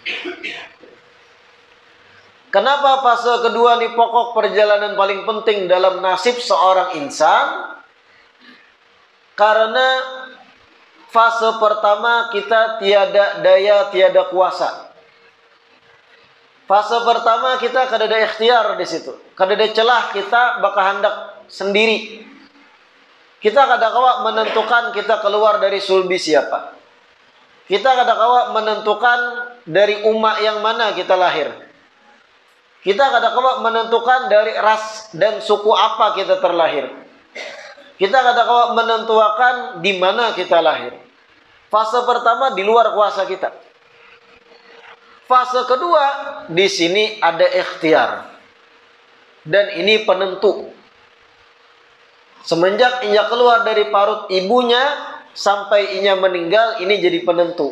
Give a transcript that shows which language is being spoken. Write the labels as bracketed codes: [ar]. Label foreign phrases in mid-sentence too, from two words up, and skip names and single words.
[bjn] Kenapa fase kedua ini pokok perjalanan paling penting dalam nasib seorang insan? Karena fase pertama kita tiada daya, tiada kuasa. Fase pertama kita kada ada ikhtiar di situ, kada ada celah kita bakal hendak sendiri. Kita kada kawa menentukan kita keluar dari sulbi siapa. Kita kada kawa menentukan dari umat yang mana kita lahir. Kita kada kawa menentukan dari ras dan suku apa kita terlahir. Kita kada kawa menentukan di mana kita lahir. Fase pertama di luar kuasa kita. Fase kedua, di sini ada ikhtiar. Dan ini penentu. Semenjak Inya keluar dari parut ibunya sampai Inya meninggal, ini jadi penentu.